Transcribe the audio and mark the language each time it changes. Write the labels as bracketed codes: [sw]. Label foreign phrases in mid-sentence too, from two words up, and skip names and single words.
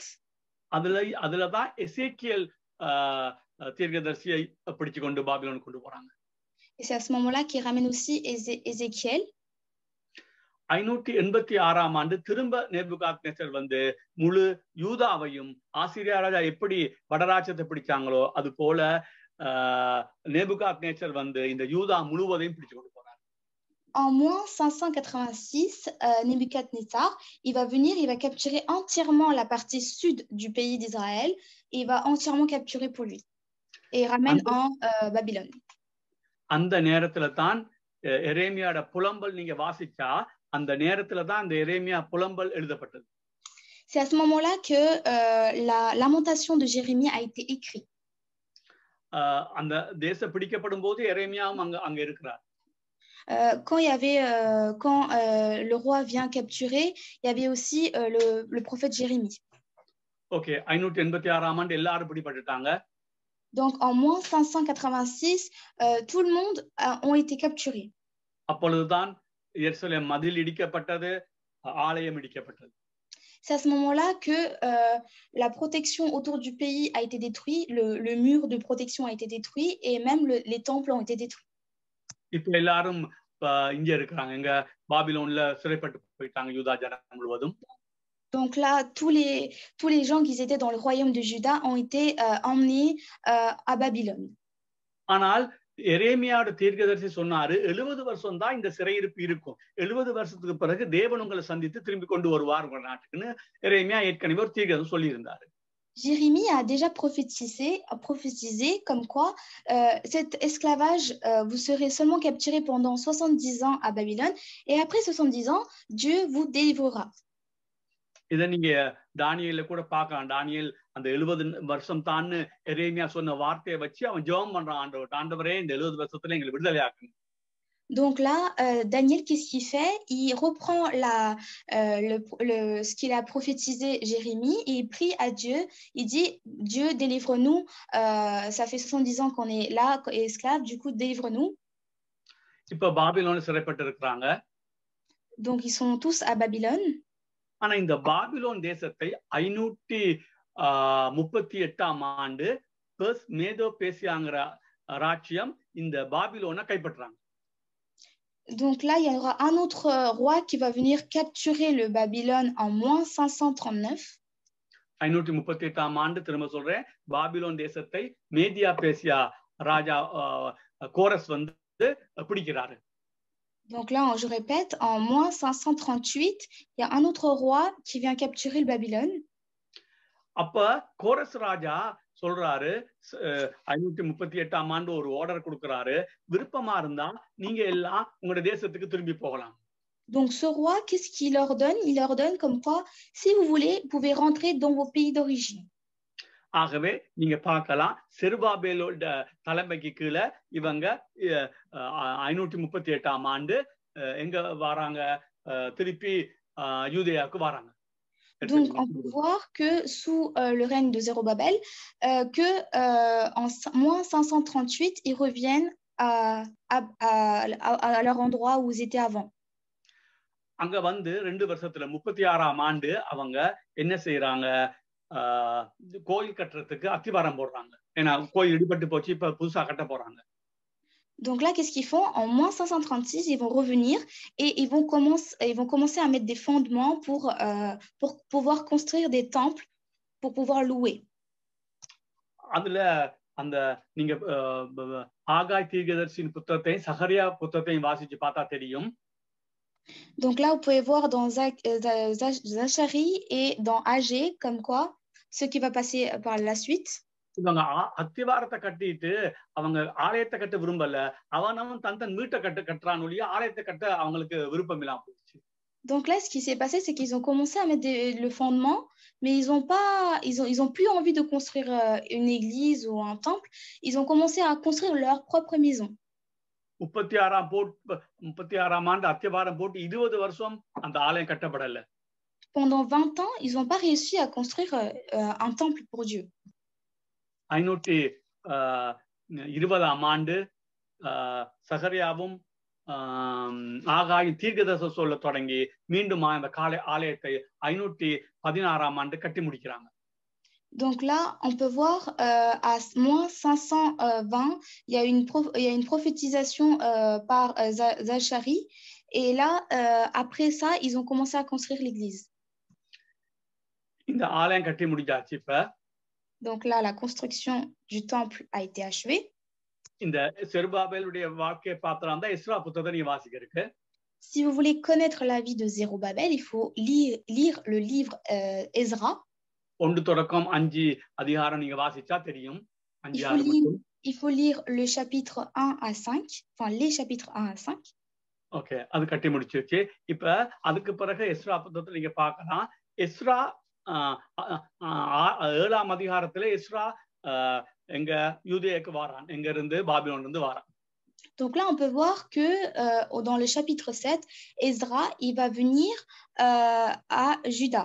[ta] அதுலதான் எசேக்கியேல் தீர்க்கதரிசியை பிடிச்சு கொண்டு பாபிலோன் கொண்டு போறாங்க. [fr] Et c'est à ce moment-là qu'il ramène aussi Ézéchiel. [ta] 586ஆம் ஆண்டு திரும்ப நேபுகாத்நேச்சர் வந்து முழு யூதாவையும் ஆசீரியா ராஜா எப்படி வடராஜ்யத்தை பிடிச்சாங்களோ அது போல நேபுகாத்நேச்சர் வந்து இந்த யூதா முழுவதையும் பிடிச்சு கொண்டு போறார். [fr] En moins 586, Nebuchadnezzar, il va venir, il va capturer entièrement la partie sud du pays d'Israël et il va entièrement capturer pour lui et il ramène en Babylone. [ta] அந்த நேரத்துல தான் எரேமியாவோட புலம்பல் நீங்க வாசிச்சா அந்த நேரத்துல தான் அந்த எரேமியா புலம்பல் எழுதப்பட்டது. [fr] C'est à ce moment-là que la lamentation de Jérémie a été écrite. [ta] அந்த தேசம் பிடிக்கப்படும் போது எரேமியாவும் அங்க இருக்கிறார். [fr] Quand il y avait quand le roi vient capturer, il y avait aussi le prophète Jérémie. [ta] OK, 586ஆம் ஆண்டு எல்லாரும் பிடிபட்டுட்டாங்க. [fr] Donc en moins 586, tout le monde ont été capturés. [ta] அப்பொழுதுதான் எருசலேம் மதில் இடிக்கப்பட்டது, ஆலயம் இடிக்கப்பட்டது. [fr] C'est à ce moment-là que la protection autour du pays a été détruite, le mur de protection a été détruit et même les temples ont été détruits. [ta] இப்போ எல்லாரும் இங்க இருக்காங்க, எங்க பாபிலோன்ல சிறைப்பட்டு போயிட்டாங்க யூதா ஜனம் முழுவதும். [fr] Donc là, tous les gens qui étaient dans le royaume de Juda ont été emmenés à Babylone. [ta] ஆனால் எரேமியாவோட தீர்க்கதரிசி சொன்னாரு 70 வருஷம் தான் இந்த சிறையிருப்பு இருக்கும், 70 வருஷத்துக்கு பிறகு தேவன் உங்களை சந்தித்து திரும்பி கொண்டு வருவார் உங்க நாட்டுக்குன்னு எரேமியா ஏற்கனவே ஒரு தீர்க்கதரிசி சொல்லி இருந்தாரு. [fr] Jérémie a déjà prophétisé comme quoi cet esclavage, vous serez seulement capturés pendant 70 ans à Babylone et après 70 ans, Dieu vous délivrera. [ta] இதை நீங்க தானியேல கூட பார்க்கலாம். தானியேல் அந்த 70 வருஷம் தான் எரேமியா சொன்ன வார்த்தையை வச்சு அவன் ஜெபம் பண்றான், ஆண்டவரே இந்த 70 வருஷத்துல எங்களை விடுதலை ஆக்குங்க. [fr] Donc là, Daniel, qu'est-ce qu'il fait? Il reprend ce qu'il a prophétisé Jérémie et il prie à Dieu. Il dit, Dieu, délivre-nous. Ça fait 70 ans qu'on est là, esclaves, du coup, délivre-nous. [ta] இப்ப பாபிலோன்ல சிறைப்பட்டு இருக்காங்க. [fr] Donc, ils sont tous à Babylone. [ta] ஆனா இந்த பாபிலோன் தேசத்தை 538ஆம் ஆண்டு மேதோ பேசியாங்கிற ராஜ்யம் இந்த பாபிலோனை கைப்பற்றாங்க. [fr] Donc là, il y aura un autre roi qui va venir capturer le Babylone en moins 539. [ta] 538ஆம் ஆண்டு திரும்ப சொல்றேன், பாபிலோன் தேசத்தை மேதியா பேசியா ராஜா கோரஸ் வந்து பிடிக்கிறாரு. [fr] Donc là, je répète, en moins 538, il y a un autre roi qui vient capturer le Babylone. [ta] அப்ப கோரஸ் ராஜா சொல்றாரு 538ஆம் ஆண்டு ஒரு ஆர்டர் கொடுக்கிறாரு, விருப்பமா இருந்தா நீங்க எல்லாம் உங்களுடைய தேசத்துக்கு திரும்பி போகலாம். [fr] Donc ce roi, qu'est-ce qu'il leur donne? Il leur donne comme quoi, si vous voulez, vous pouvez rentrer dans vos pays d'origine. [ta] ஆகவே நீங்க பார்க்கலாம், செருபாபேலோட தலைமைக்கு கீழே இவங்க 538ஆம் ஆண்டு எங்க வராங்க, திருப்பி யூதேயாவுக்கு வராங்க. [fr] Donc on peut voir que sous le règne de Zérobabel, en moins 538, ils reviennent à leur endroit où ils étaient avant. [ta] அங்க வந்து 2 வருஷத்துல 36ஆம் ஆண்டு அவங்க என்ன செய்யறாங்க, கோயில் கட்டுறதுக்கு அத்திவாரம் போடுறாங்க. ஏன்னா கோயில் இடிபட்டு போச்சு, இப்ப புதுசா கட்ட போறாங்க. [fr] Donc là, qu'est-ce qu'ils font? En moins 536, ils vont revenir et ils vont commencer à mettre des fondements pour pouvoir construire des temples, pour pouvoir louer. [ta] அதுல அந்த நீங்க ஆகாய் தீர்க்கதரிசியின் புத்தகத்தையும் சகரியா புத்தகத்தையும் வாசிச்சு பார்த்தா தெரியும். [fr] Donc là, vous pouvez voir dans Zacharie et dans Agé, comme quoi, ce qui va passer par la suite. [ta] இவங்க அத்திவாரத்தை கட்டிட்டு அவங்க ஆலயத்தை கட்ட விரும்பல, அவன் தன் வீட்டை கட்டுறான் ஒழிய ஆலயத்தை கட்ட அவங்களுக்கு விருப்பம் இல்லாம போச்சு. [fr] Donc là, ce qui s'est passé, c'est qu'ils ont commencé à mettre le fondement, mais ils ont plus envie de construire une église ou un temple. Ils ont commencé à construire leur propre maison. [ta] 36ஆம் ஆண்டு அத்திவாரம் போட்டு 20 வருஷம் அந்த ஆலயம் கட்டப்படல. [fr] Pendant 20 ans, ils n'ont pas réussi à construire un temple pour Dieu. [ta] 520ஆம் ஆண்டு சகரியாவும் ஆகாயும் தீர்க்கதரிசனம் சொல்ல தொடங்கி மீண்டும் அந்த ஆலயத்தை 516ஆம் ஆண்டு கட்டி முடிக்கிறாங்க. [fr] Donc là, on peut voir à moins 520, il y a une prophétisation par Zacharie. Et là, après ça, ils ont commencé à construire l'église. [ta] இந்த ஆலயம் கட்டி முடிஞ்சாச்சு இப்ப. [fr] Donc là, la construction du temple a été achevée. [ta] இந்த செருபாபேலுடைய வாழ்க்கையை பார்த்தா எஸ்ரா புத்தகத்தை நீங்க வாசிக்கிறீங்க. [fr] Si vous voulez connaître la vie de Zérubabel, il faut lire le livre Ezra. [ta] 1 தொடக்கம் 5 அதிகாரம் நீங்க வாசிச்சா தெரியும். [fr] Il faut lire le chapitre 1 à 5, enfin les chapitres 1 à 5. [ta] ஓகே, அது கட்டி முடிச்சிருச்சு. இப்ப அதுக்கு பிறகு எஸ்ரா புத்தகத்தை நீங்க பார்க்கலாம். எஸ்ரா 7ஆம் அதிகாரத்துல எஸ்ரா எங்க யூதேயாக்கு வாரான், எங்க இருந்து பாபிலோன்ல இருந்து வாரான். [fr] Donc là, on peut voir que dans le chapitre 7, Ezra, il va venir à Juda.